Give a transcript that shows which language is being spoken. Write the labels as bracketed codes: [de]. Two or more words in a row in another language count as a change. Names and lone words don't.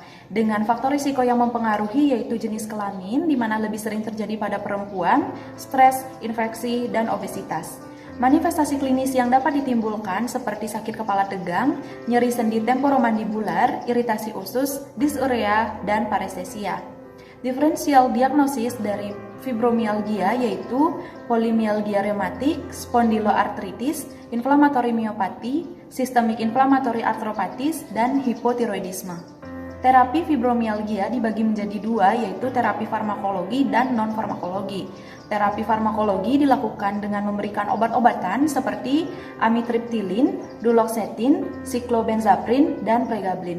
[id] Dengan faktor risiko yang mempengaruhi yaitu jenis kelamin, di mana lebih sering terjadi pada perempuan, stres, infeksi, dan obesitas. Manifestasi klinis yang dapat ditimbulkan seperti sakit kepala tegang, nyeri sendi temporomandibular, iritasi usus, dysuria, dan parestesia. Diferensial diagnosis dari fibromialgia yaitu polimialgia reumatik, spondyloartritis, [en] inflammatory myopathy, systemic inflammatory arthropathy, [id] dan hypothyroidism. Terapi fibromialgia dibagi menjadi 2, yaitu terapi farmakologi dan non-farmakologi. Terapi farmakologi dilakukan dengan memberikan obat-obatan seperti amitriptilin, duloxetin, cyclobenzaprine, dan pregabalin.